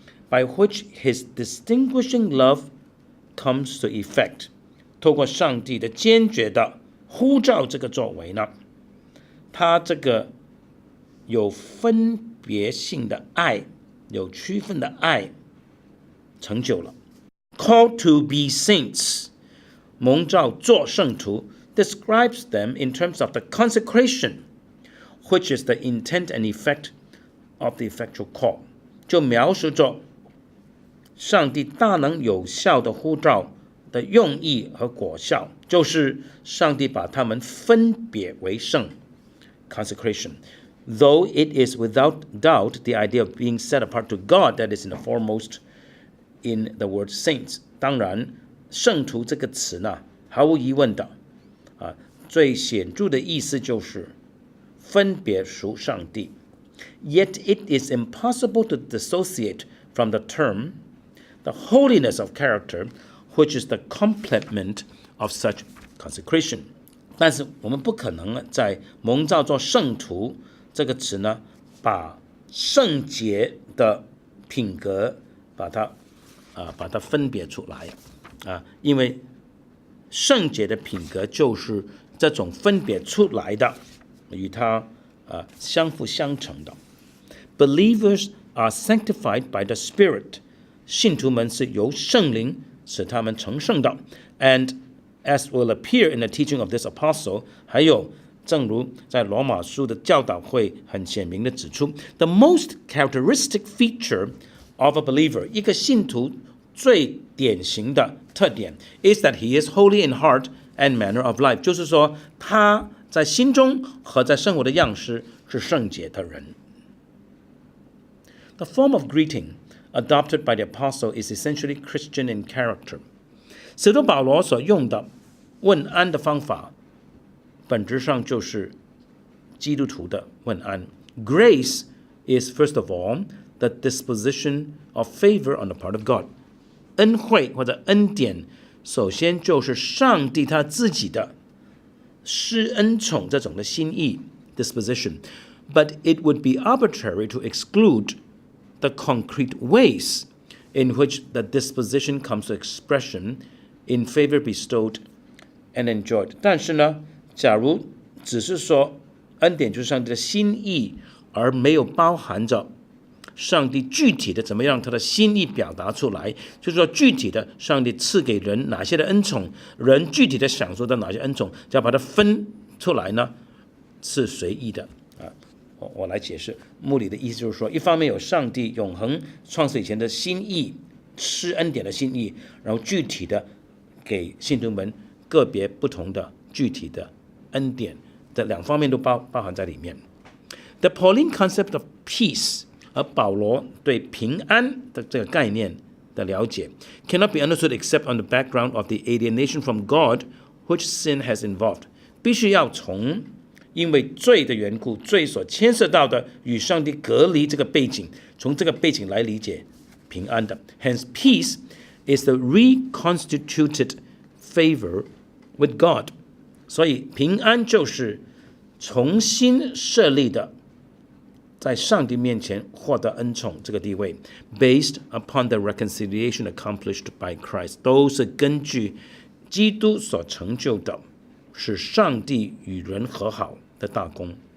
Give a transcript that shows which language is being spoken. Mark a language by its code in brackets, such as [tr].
[en] By which his distinguishing love comes to effect， [zh] 透过上帝的坚决的呼召这个作为呢，他这个有分别性的爱，有区分的爱成就了。 Called to be saints，蒙召做圣徒 describes them in terms of the consecration which is the intent and effect of the effectual call，就描述着上帝大能有效的呼召的用意和果效，就是上帝把他们分别为圣 consecration。 [en] Though it is without doubt the idea of being set apart to God that is in the foremost in the word saints。 [zh] 当然圣徒这个词呢，毫无疑问的最显著的意思就是分别属上帝。 [en] Yet it is impossible to dissociate from the term the holiness of character which is the complement of such consecration。 [zh] 但是我们不可能在蒙召做圣徒这个词呢，把圣洁的品格把它分别出来因为圣洁的品格就是这种分别出来的，与它相辅相成的。 Believers are sanctified by the Spirit， 信徒们是由圣灵使他们成圣的。 [en] And as will appear in the teaching of this apostle， [zh] 还有正如在罗马书的教导会很显明的指出 [en] ，the most characteristic feature of a believer， [zh] 一个信徒最典型的特点 [en] is that he is holy in heart and manner of life， [zh] 就是说他在心中和在生活的样式是圣洁的人。 [en] The form of greeting adopted by the apostle is essentially Christian in character。 [zh] 使徒保罗所用的问安的方法本质上就是基督徒的问安。 [en] Grace is first of all the disposition of favor on the part of God。 [zh] 恩惠或者恩典首先就是上帝他自己的施恩宠这种的心意 [en] disposition， but it would be arbitrary to exclude the concrete ways in which the disposition comes to expression in favor bestowed and enjoyed。 [zh] 但是呢，假如只是说恩典就是上帝的心意，而没有包含着上帝具体的怎么样他的心意表达出来，就是说具体的上帝赐给人哪些的恩宠，人具体的享受到哪些恩宠，只要把它分出来呢，是随意的我来解释。牧里的意思就是说，一方面有上帝永恒创世以前的心意，施恩典的心意，然后具体的给信徒们个别不同的具体的恩典的两方面都包含在里面。 [en] The Pauline concept of peace， [zh] 而保罗对平安的这个概念的了解 [en] cannot be understood except on the background of the alienation from God which sin has involved， [zh] 必须要从因为罪的缘故，罪所牵涉到的与上帝隔离这个背景，从这个背景来理解平安的。 [en] Hence, peace is the reconstituted favor with God。 [zh] 所以平安就是重新设立的，在上帝面前获得恩宠这个地位 ， [en] based upon the reconciliation accomplished by Christ， [zh] 都是根据基督所成就的，使上帝与人和好的大功。